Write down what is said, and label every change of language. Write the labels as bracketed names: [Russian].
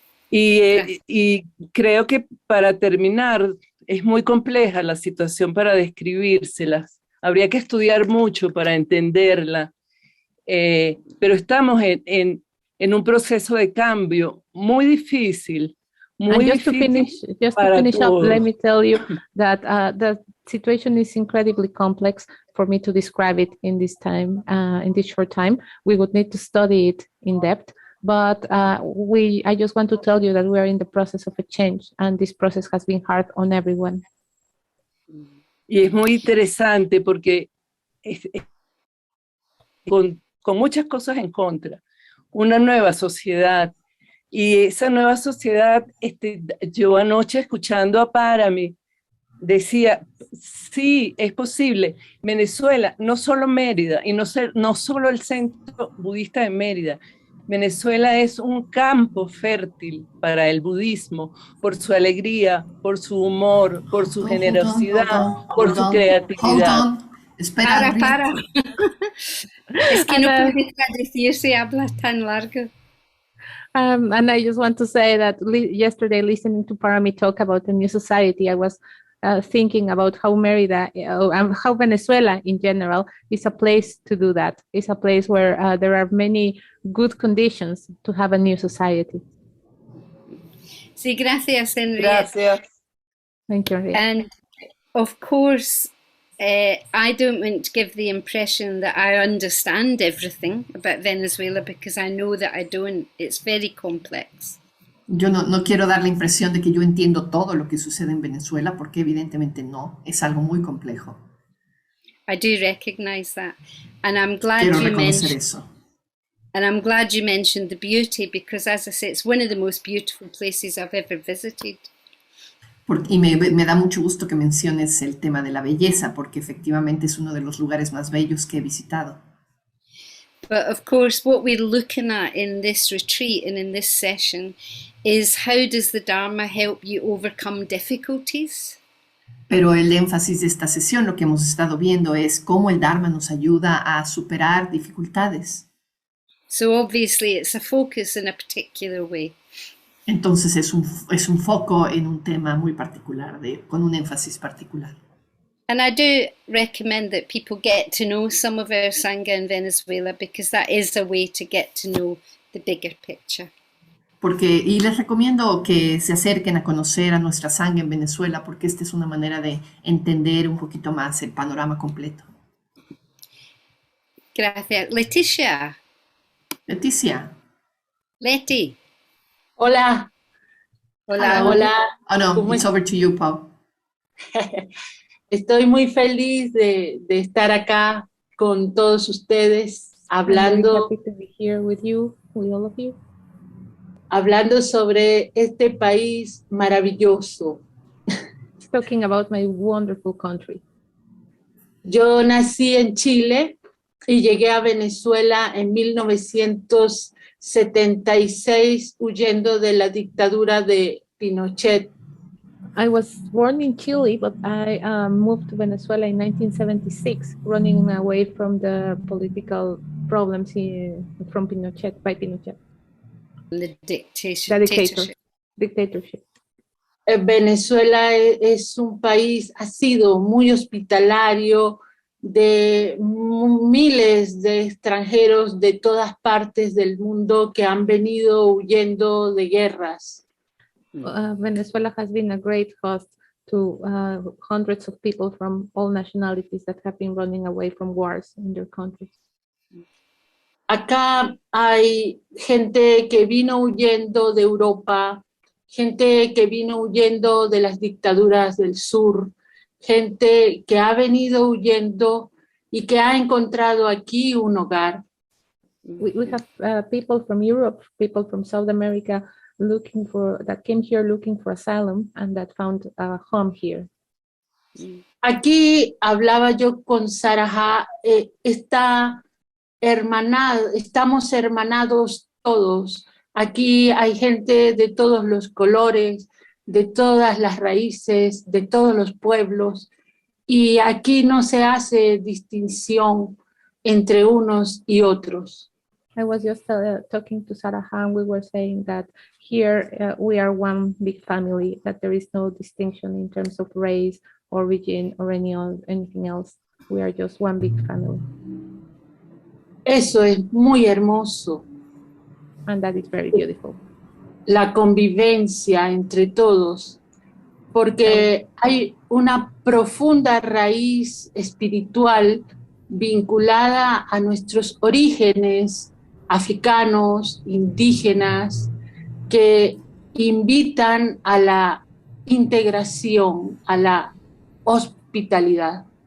[Spanish] Y creo que para terminar, es muy compleja la situación para describírselas. Habría que estudiar mucho para entenderla, pero estamos en un proceso de cambio muy difícil. [English] And just to finish up, let me tell you that the situation is incredibly complex for me to describe it in this time, in this short time. We would need to study it in depth, but I just want to tell you that we are in the process of a change, and this process has been hard on everyone. [Spanish] Y es muy interesante porque con muchas cosas en contra, una nueva sociedad. Y esa nueva sociedad, yo anoche escuchando a Parami, decía, sí, es posible. Venezuela, no solo Mérida, y no solo el centro budista de Mérida, Venezuela es un campo fértil para el budismo, por su alegría, por su humor, por su generosidad, por su creatividad. Espera, para. Es que no puede traducir si hablas tan largo. [English] And I just want to say that yesterday, listening to Parami talk about the new society, I was thinking about how Mérida and how Venezuela in general is a place to do that. It's a place where there are many good conditions to have a new society. [Spanish] Sí, gracias, Henrietta. Gracias. [English] Thank you, Henrietta. And of course, I don't want to give the impression that I understand everything about Venezuela, because I know that I don't. It's very complex. [Spanish] Yo no quiero dar la impresión de que yo entiendo todo lo que sucede en Venezuela, porque evidentemente no, es algo muy complejo. [English] I do recognize that, and I'm glad [Spanish] Quiero [English] you [Spanish] reconocer [English] mentioned. [Spanish] eso. [English] And I'm glad you mentioned the beauty, because, as I say, it's one of the most beautiful places I've ever visited. [Spanish] Y me da mucho gusto que menciones el tema de la belleza, porque efectivamente es uno de los lugares más bellos que he visitado. [English] But of course, what we're looking at in this retreat and in this session is how does the Dharma help you overcome difficulties? [Spanish] Pero el énfasis de esta sesión, lo que hemos estado viendo, es cómo el Dharma nos ayuda a superar dificultades. [English] So obviously it's a focus in a particular way. [Spanish] Entonces es un foco en un tema muy particular, con un énfasis particular. [English] And I do recommend that people get to know some of our Sangha in Venezuela, because that is a way to get to know the bigger picture. [Spanish] Y les recomiendo que se acerquen a conocer a nuestra Sangha en Venezuela, porque esta es una manera de entender un poquito más el panorama completo. Gracias. Leticia. Leti. Hola. Hola. [English] Oh no, it's over to you, Pau. [Spanish] Estoy muy feliz de estar acá con todos ustedes, hablando. [English] I'm very happy to be here with you, with all of you. [Spanish] Hablando sobre este país maravilloso. [English] Talking about my wonderful country. [Spanish] Yo nací en Chile y llegué a Venezuela en 1976 huyendo de la dictadura de Pinochet. [English] I was born in Chile, but I moved to Venezuela in 1976, running away from the political problems from Pinochet, by Pinochet. The dictatorship. [Spanish] Venezuela es un país, ha sido muy hospitalario, de miles de extranjeros de todas partes del mundo que han venido huyendo de guerras. [English] Venezuela has been a great host to hundreds of people from all nationalities that have been running away from wars in their countries. [Spanish] Acá hay gente que vino huyendo de Europa, gente que vino huyendo de las dictaduras del sur, gente que ha venido huyendo y que ha encontrado aquí un hogar. [English] We have people from Europe, people from South America that came here looking for asylum and that found a home here. [Spanish] Aquí hablaba yo con Saraha, estamos hermanados todos. Aquí hay gente de todos los colores, de todas las raíces, de todos los pueblos, y aquí no se hace distinción entre unos y otros. [English] I was just talking to Saraha, and we were saying that here we are one big family, that there is no distinction in terms of race, origin, or anything else. We are just one big family. [Spanish] Eso es muy hermoso. [English] And that is very beautiful. [Spanish] La convivencia entre todos, porque hay una profunda raíz espiritual vinculada a nuestros orígenes africanos, indígenas, que invitan a la integración, a la hospitalidad.